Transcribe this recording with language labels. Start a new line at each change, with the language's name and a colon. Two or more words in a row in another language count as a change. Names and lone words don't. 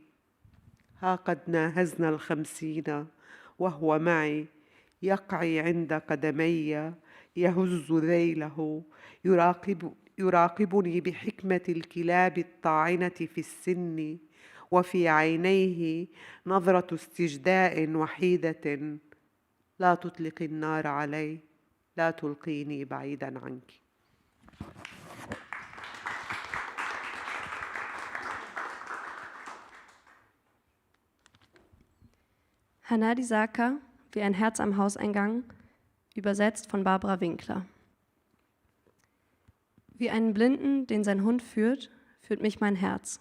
Arabic: ها قد ناهزنا 50 وهو معي يقعي عند قدمي يهز ذيله يراقبني بحكمة الكلاب الطاعنة في السن، وفي عينيه نظرة استجداء وحيدة. لا تطلق النار علي، لا تلقيني بعيدا عنك.
German: Hanadi Zarka, wie ein Herz am Hauseingang, übersetzt von Barbara Winkler. Wie einen Blinden, den sein Hund führt, führt mich mein Herz.